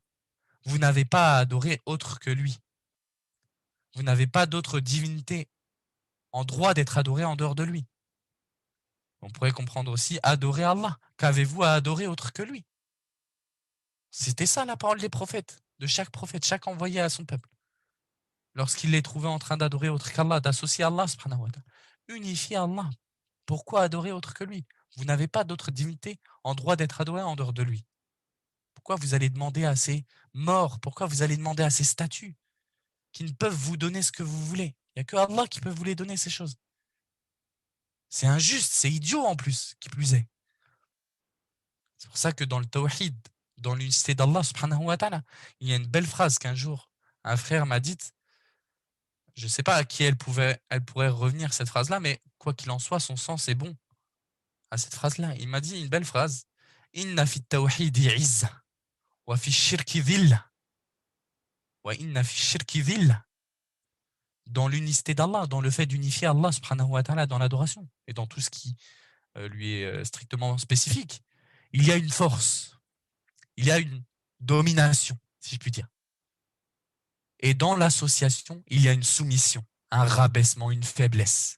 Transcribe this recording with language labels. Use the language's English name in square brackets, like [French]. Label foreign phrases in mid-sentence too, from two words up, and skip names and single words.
[French] Vous n'avez pas à adorer autre que lui. Vous n'avez pas d'autre divinité en droit d'être adoré en dehors de lui. On pourrait comprendre aussi adorer Allah. Qu'avez-vous à adorer autre que lui? C'était ça la parole des prophètes, de chaque prophète, chaque envoyé à son peuple. Lorsqu'il les trouvait en train d'adorer autre qu'Allah, d'associer Allah, [Arabic] سبحانه وتعالى. [French] Unifiez Allah. Pourquoi adorer autre que lui? Vous n'avez pas d'autre divinité en droit d'être adoré en dehors de lui. Pourquoi vous allez demander à ces morts? Pourquoi vous allez demander à ces statues qui ne peuvent vous donner ce que vous voulez? Il n'y a que Allah qui peut vous les donner, ces choses. C'est injuste, c'est idiot en plus, qui plus est. C'est pour ça que dans le tawhid, dans l'unicité d'Allah [Arabic] سبحانه وتعالى, [French] il y a une belle phrase qu'un jour, un frère m'a dite. Je ne sais pas à qui elle pourrait revenir, cette phrase-là, mais quoi qu'il en soit, son sens est bon à cette phrase-là. Il m'a dit une belle phrase. [Arabic] إن في التوحيد عزة، وفي الشرك ذلة، وإن في الشرك ذلة. [French] Dans l'unicité d'Allah, dans le fait d'unifier Allah [Arabic] سبحانه وتعالى [French] dans l'adoration et dans tout ce qui lui est strictement spécifique, il y a une force, il y a une domination, si je puis dire. Et dans l'association, il y a une soumission, un rabaissement, une faiblesse.